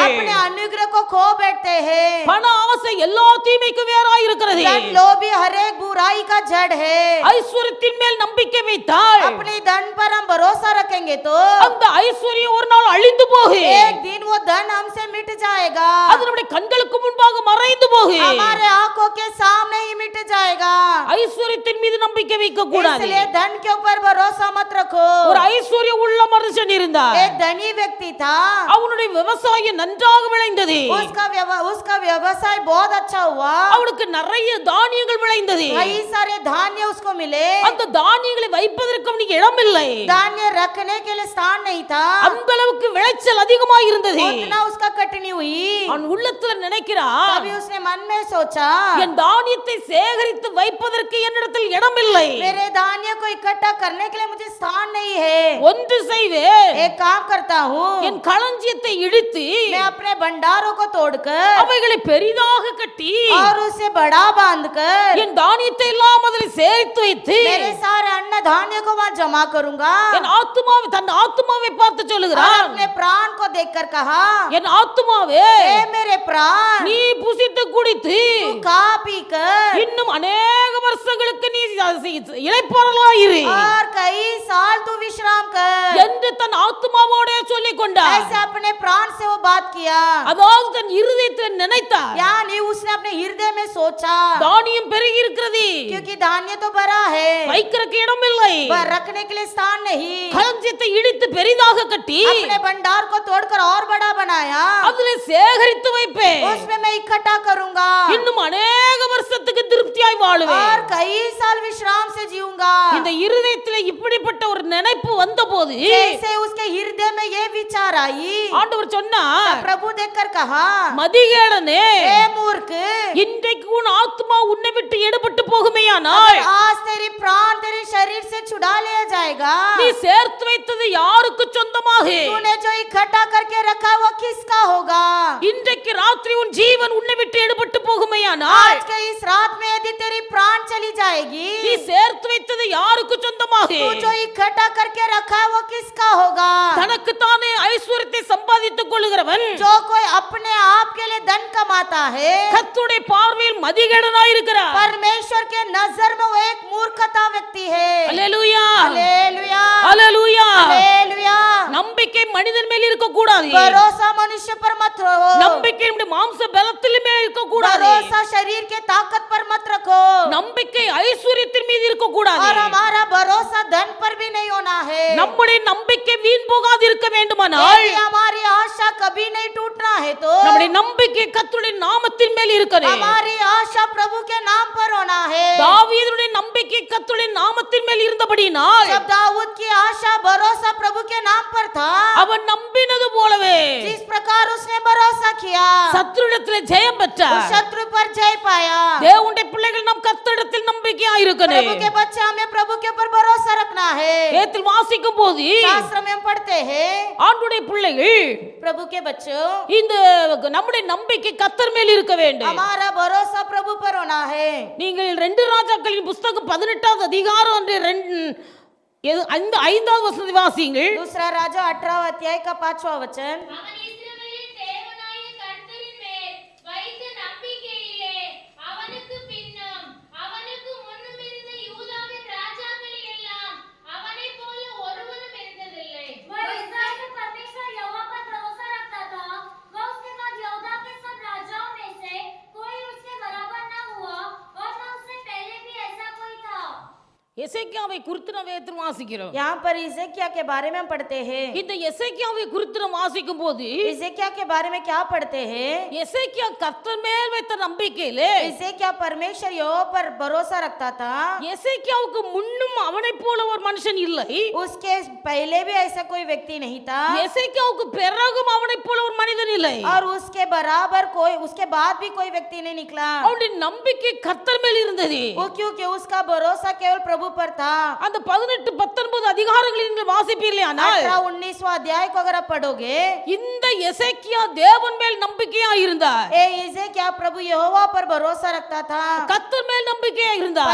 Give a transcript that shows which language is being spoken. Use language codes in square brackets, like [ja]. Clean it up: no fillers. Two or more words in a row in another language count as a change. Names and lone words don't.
[hi] अपने अनुग्रह को खो बैठते हैं। [ta] பண ஆசை எல்லா தீமைக்கும் வேறாய் இருக்கிறது. [hi] धन लोभी हर एक बुराई का जड़ है। [ta] ஐஸ்வர்யத்தின் மேல் நம்பிக்கை வைத்தால் [hi] अपने धन पर हम भरोसा रखेंगे तो [ta] அந்த ஐஸ்வர்யம் ஒரு நாள் அழிந்து போகும். [hi] एक दिन वो धन हमसे मिट जाएगा, [ta] அது நம்முடைய கண்களுக்கு முன்பாக மறைந்து போகும். [hi] हमारे आंखों के सामने ही मिट जाएगा। [ta] ஐஸ்வர்யத்தின் மீது நம்பிக்கை வைக்க கூடாது. [hi] इसलिए धन के ऊपर भरोसा मत रखो। [ta] ஒரு ஐஸ்வர்ய உள்ள மனுஷன் இருந்தார். [hi] एक धनी व्यक्ति था, [ta] அவனுடைய விவசாயம் நன்றாக விளைந்தது. [hi] उसका व्यवसाय बहुत अच्छा हुआ, [ta] அவனுக்கு நிறைய தானியங்கள் விளைந்தது. [hi] कई सारे धान्य उसको मिले, [ta] அந்த தானியங்களை வைப்பதற்கு அவனுக்கு இடம் இல்லை. [hi] धान्य रखने के लिए स्थान नहीं था, [ta] அந்த அளவுக்கு விளைச்சல் அதிகமாக இருந்தது. [hi] उतना उसका कटनी हुई। [ta] அவன் உள்ளத்துல நினைக்கிறான், [hi] तभी उसने मन में सोचा [ta] என் தானியத்தை சேகரித்து வைப்பதற்கு என்னிடத்தில் இடம் இல்லை. [hi] मेरे धान्य को इकट्ठा करने के लिए मुझे स्थान नहीं है। [ta] ஒன்று செய்வேன், [hi] एक काम करता हूँ, [ta] என் களஞ்சியத்தை இடித்து [hi] मैं अपने भंडारों को तोड़कर [ta] அவைகளை பெரிதாக கட்டி [hi] और उसे बड़ा बांधकर [ta] என் தானியத்தை எல்லாம் அதில் சேர்த்து வைத்து [hi] मेरे सारे अन्न धान्य को वहाँ जमा करूंगा। [ta] என் ஆத்துமாவை தன் ஆத்துமாவை பார்த்து [hi] और [ta] சொல்லுகிறான், [hi] अपने प्राण को देखकर कहा, [ta] என் ஆத்துமாவே [hi] ए मेरे प्राण, [ta] நீ புசித்து குடித்து [hi] तू खा पी कर [ta] இன்னும் अनेक வருஷங்களுக்கு நீ இளைப்பாறலாயிரு [hi] और कई साल तू विश्राम कर। [ta] என்று தன் ஆத்துமாவோட சொல்லிக் கொண்டார். [hi] ऐसे अपने प्राण से वो बात किया, [ta] அதாவது தன் இருதயத்தில் நினைத்தார், [hi] यानी उसने अपने हृदय में सोचा, [ta] தானியம் பெருகி இருக்கிறது, [hi] क्योंकि धान्य तो भरा है, [ta] வைக்கிறதுக்கு இடம் இல்லை, [hi] पर रखने के लिए स्थान नहीं। [ta] களஞ்சியத்தை இடித்து பெரிதாக கட்டி [hi] अपने भंडार को तोड़कर और बड़ा बनाया, [ta] அதிலே சேகரித்து வைப்பேன், [hi] उसमें मैं इकट्ठा करूंगा [ta] இன்னும் अनेक வருஷத்துக்கு திருப்தியாய் வாழுவேன். [hi] और कई साल विश्राम से जीऊंगा। [ta] இந்த இருதயத்திலே இப்படிப்பட்ட ஒரு நினைப்பு வந்தபோது [hi] जैसे उसके हृदय में ये विचार आई, [ta] ஆண்டவர் சொன்னார், [hi] प्रभु देखकर कहा, [ta] மதிகேடனே, [hi] ए मूर्ख, [ta] இன்றைக்கு உன் ஆத்மா உன்னை விட்டு எடுபட்டு போகுமேயானால் [hi] आज तेरी प्राण तेरे शरीर से छुड़ा लिया जाएगा। [ta] நீ சேர்த்து வைத்தது யாருக்கு சொந்தமாக? [hi] तूने जो इकट्ठा करके रखा है वो किसका होगा? [ta] இன்றைக்கு ராத்திரி உன் ஜீவன் உன்னை விட்டு எடுபட்டு போகுமையானால் [hi] आज के इस रात में यदि तेरी प्राण चली जाएगी, [ta] நீ சேர்த்து வைத்தது யாருக்கு சொந்தமாக? [hi] तू जो इकट्ठा करके रखा है वो किसका होगा? [ta] தனக்கு தானே ஐஸ்வர்யத்தை சம்பாதித்துக் கொள்கிறவன் [hi] जो कोई अपने आप के लिए धन कमाता है, [ta] கர்த்தருடைய பார்வையில் மதிகேடனாய் இருக்கிறார். [hi] परमेश्वर के नजर में वो एक मूर्खता व्यक्ति है। [ta] அல்லேலூயா, [hi] हालेलुया, [ta] அல்லேலூயா. [hi] हालेलुया। [ta] நம்பிக்கை மனிதன் மேல் இருக்க கூடாது. [hi] भरोसा मनुष्य पर मत रखो, [ta] நம்பிக்கை நம்முடைய மாம்ச பலத்தின் மேல் இருக்க கூடாது. [hi] भरोसा शरीर के ताकत पर मत रखो, [ta] நம்பிக்கை ஐஸ்வர்யத்தின் மீது இருக்க கூடாது. [hi] और हमारा भरोसा धन पर भी नहीं होना है। [ta] நம்முடைய நம்பிக்கை வீண் போகாது இருக்க வேண்டுமானால் [hi] यदि हमारी आशा कभी नहीं टूटना है तो [ta] நம்முடைய நம்பிக்கை கர்த்தருடைய நாமத்தின் மேல் இருக்கணும். [hi] हमारी आशा प्रभु के नाम पर होना है। [ta] தாவீதுடைய நம்பிக்கை கர்த்தருடைய நாமத்தின் மேல் இருந்தபடியினால் [hi] जब दाऊद की आशा भरोसा प्रभु के नाम पर था, [ta] அவன் நம்பினது போலவே [hi] जिस प्रकार उसने भरोसा किया, [ta] சத்துருடத்திலே ஜெயம் [hi] उस [ta] பெற்றார். [hi] शत्रु पर जय पाया। [ta] தேவனுடைய பிள்ளைகள் நாம் கர்த்தரிடத்தில் நம்பிக்கையாய் [hi] प्रभु [ta] இருக்கணும். [hi] के बच्चे हमें प्रभु के ऊपर भरोसा रखना है। [ta] வேதத்தில் வாசிக்கும் போது [hi] शास्त्र में हम पढ़ते हैं, [ta] ஆண்டுடைய பிள்ளைகள் [hi] प्रभु के बच्चों [ta] இந்த நம்முடைய நம்பிக்கை கர்த்தர் மேல் இருக்க வேண்டும். [hi] हमारा भरोसा प्रभु पर होना है। [ta] நீங்கள் 2 ராஜாக்களின் புத்தகம் 18வது அதிகாரம் அந்த 5வது வசனத்தை வாசியுங்கள். [hi] दूसरा राजा 18 अध्याय का 5वां वचन, [ta] அவன் இஸ்ரவேலின் தேவனாகிய கர்த்தரின் மேல் வைத்த நம்பிக்கையிலே அவனுக்கு பின்னும் அவனுக்கு முன்னும் இருந்த யூதாவின் ராஜாக்களில் எல்லாம் அவனைப் போல ஒருவனும் இருந்ததில்லை. [hi] वह इस्राएल के परमेश्वर यहोवा पर भरोसा रखता था। वह उसके बाद यहूदा के सब राजाओं में से कोई उसके बराबर न हुआ और न उससे पहले भी ऐसा कोई था। [ta] எசேக்கியாவை குறித்து நாம் வேதத்தில் வாசிக்கிறோம். [hi] यहाँ पर इज़ेकिया के बारे में हम पढ़ते हैं। [ta] இந்த எசேக்கியாவை குறித்து நாம் வாசிக்கும் போது [hi] इज़ेकिया के बारे में क्या पढ़ते हैं? [ta] எசேக்கியா கர்த்தர் மேல் வைத்த நம்பிக்கையிலே [hi] इज़ेकिया परमेश्वर यहोवा पर भरोसा रखता था। [ta] எசேக்கியாவுக்கு முன்னும் அவனைப் போல ஒரு மனுஷன் இல்லை. [hi] उसके पहले भी ऐसा कोई व्यक्ति नहीं था [ta] எசேக்கியாவுக்கு பிறகும் அவனைப் போல ஒரு மனிதன் இல்லை. [hi] और उसके बराबर कोई, उसके बाद भी कोई व्यक्ति नहीं निकला। [ta] அவனுடைய நம்பிக்கை கர்த்தர் மேல் இருந்தது. [hi] वो क्योंकि उसका भरोसा केवल प्रभु पर था। [ta] அந்த 18 19 அதிகாரங்களில் நீங்கள் வாசிப்பீர்களானால் [hi] 18-19वां अध्याय को अगर आप पढ़ोगे, [ta] இந்த எசேக்கியா தேவன் மேல் நம்பிக்கையா இருந்தார். [hi] ए इज़ेकिया प्रभु यहोवा पर भरोसा रखता था, [ta] கர்த்தர் மேல் நம்பிக்கையா இருந்தார்.